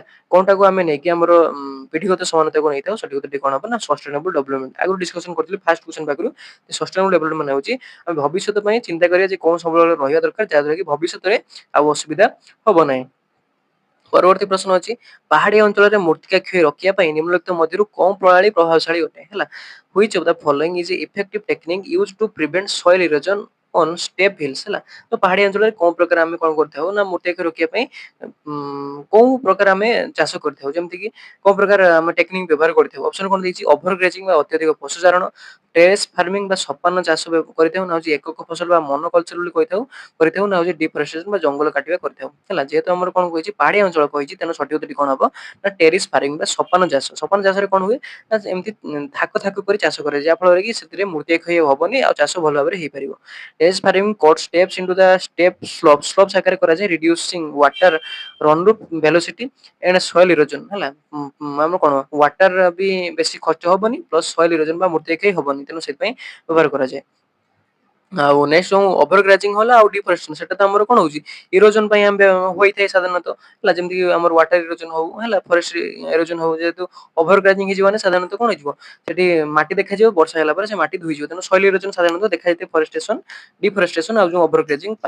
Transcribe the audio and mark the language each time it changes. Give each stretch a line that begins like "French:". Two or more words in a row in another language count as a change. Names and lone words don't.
Odia: କଣଟାକୁ ଆମେ ନେଇକି ଆମର ପିଢିଗତ ସମାନତାକୁ ନେଇଥାଉ ସଠିକ ଉତ୍ତରଟି କଣ ହବ ନା
English: sustainable development.
Odia: ଆଗରୁ ଡିସକସନ କରିଥିଲି
English: first question
Odia: ପାଖରୁ
English: sustainable development
Odia: ମାନେ ହଉଛି ଆମେ ଭବିଷ୍ୟତ ପାଇଁ ଚିନ୍ତା କରିବା ଯେ କଣ ସମ୍ବଳ ରହିବା ଦରକାର ଯାହାଦ୍ୱାରା କି ଭବିଷ୍ୟତରେ ଆଉ ଅସୁବିଧା ହବ ନାହିଁ। ପରବର୍ତ୍ତୀ ପ୍ରଶ୍ନ ଅଛି ପାହାଡିଆ ଅଞ୍ଚଳରେ ମୃତ୍ତିକା କ୍ଷୟ ରୋକିବା ପାଇଁ ନିମ୍ନଲିଖିତ ମଧ୍ୟରୁ କଉ ପ୍ରଣାଳୀ ପ୍ରଭାବଶାଳୀ ଅଟେ ହେଲା।
English: Which of the following is effective technique used to prevent soil erosion on steep hills ହେଲା।
Odia: ତ ପାହାଡିଆ ଅଞ୍ଚଳରେ କୋଉ ପ୍ରକାର ଆମେ କଣ କରିଥାଉ ନା ମୃତ୍ତିକା କ୍ଷୟ ରୋକିବା ପାଇଁ କୋଉ ପ୍ରକାର ଆମେ ଚାଷ କରିଥାଉ ଯେମିତି କି କୋଉ ପ୍ରକାର ଆମେ ଟେକ୍ନିକ ବ୍ୟବହାର କରିଥାଉ। ଅପସନ କଣ ଦେଇଛି
English: over grazing
Odia: ବା ଅତ୍ୟଧିକ ପଶୁ ଚାରଣ,
English: terrace farming
Odia: ବା ସପାନ ଚାଷ କରିଥାଉ ନା ହଉଛି ଏକକ ଫସଲ ବା ମନୋକଲଚର ବୋଲି କହିଥାଉ କରିଥାଉ ନା ହଉଛି ଡିଫରେଷ୍ଟେସନ ବା ଜଙ୍ଗଲ କାଟିବା କରିଥାଉ ହେଲା। ଯେହେତୁ ଆମର କଣ କହିଛି ପାହାଡିଆ ଅଞ୍ଚଳ କହିଛି ତେଣୁ ସଠିକ ଉତ୍ତରଟି କଣ ହବ ନା
English: terrace farming
Odia: ବା ସପାନ ଚାଷ। ସପାନ ଚାଷରେ କଣ ହୁଏ ନା ଏମିତି ଥାକ ଥାକ କରି ଚାଷ କରାଯାଏ ଯାହା ଫଳରେ କି ସେଥିରେ ମୃତ୍ତିକା କ୍ଷୟ ହବନି ଆଉ ଚାଷ ଭଲ ଭାବରେ ହେଇପାରିବ।
English: terrace farming cut steps into the step slopes
Odia: ଆକାରରେ କରାଯାଏ
English: reducing water run ରୁ velocity and soil erosion ହେଲା।
Odia: ଆମର କଣ ୱାଟର ବି ବେଶୀ ଖର୍ଚ୍ଚ ହବନି
English: plus soil erosion
Odia: ବା ମୃତ୍ତିକା କ୍ଷୟ ହବନି ତେଣୁ ସେଥିପାଇଁ ବ୍ୟବହାର କରାଯାଏ। ଆଉ ନେକ୍ସଟ ଯୋଉ
English: over grazing
Odia: ହେଲା ଆଉ ଡିଫରେଷ୍ଟେସନ ସେଟା ତ ଆମର କଣ ହଉଛି ଇରୋଜନ ପାଇଁ ଆମେ ହୋଇଥାଏ ସାଧାରଣତଃ ହେଲା। ଯେମିତି ଆମର
English: water erosion
Odia: ହଉ ହେଲା
English: forest erosion
Odia: ହଉ ଯେହେତୁ
English: over grazing
Odia: ହେଇଯିବ ମାନେ ସାଧାରଣତଃ କଣ ହେଇଯିବ ସେଠି ମାଟି ଦେଖାଯିବ ବର୍ଷା ହେଲା ପରେ ସେ ମାଟି ଧୋଇଯିବ ତେଣୁ
English: soil erosion
Odia: ସାଧାରଣତଃ ଦେଖାଯାଇଥାଏ
English: forestation deforestation
Odia: ଆଉ ଯୋଉ
English: over grazing
Odia: ପାଇଁ।